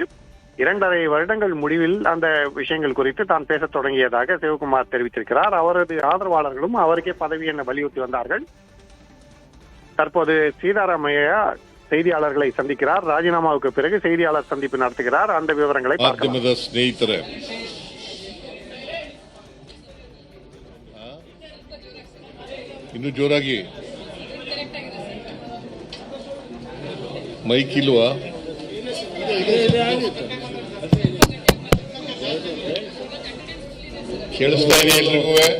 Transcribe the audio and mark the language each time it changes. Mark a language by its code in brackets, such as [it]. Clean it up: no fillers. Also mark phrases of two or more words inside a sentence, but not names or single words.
[ta] 2.5 வருடங்கள் முடிவில் அந்த விஷயங்கள் குறித்து தான் பேசத் தொடங்கியதாக சிவகுமார் தெரிவித்திருக்கிறார். அவரது ஆதரவாளர்களும் அவருக்கே பதவி என வலியுறுத்தி வந்தார்கள். தற்போது சீதாராமையா செய்தியாளர்களை சந்திக்கிறார். ராஜினாமாவுக்கு பிறகு செய்தியாளர் சந்திப்பு நடத்துகிறார். அந்த விவரங்களை பார்க்கலாம். [kn] ಸ್ನೇಹಿತರೆ, ಇನ್ನು ಜೋರಾಗಿ ಮೈಕ್ ಇಲ್ವಾ? ಕೇಳಿಸ್ತಾ ಇದೆ ಎಲ್ರಿಗೂ?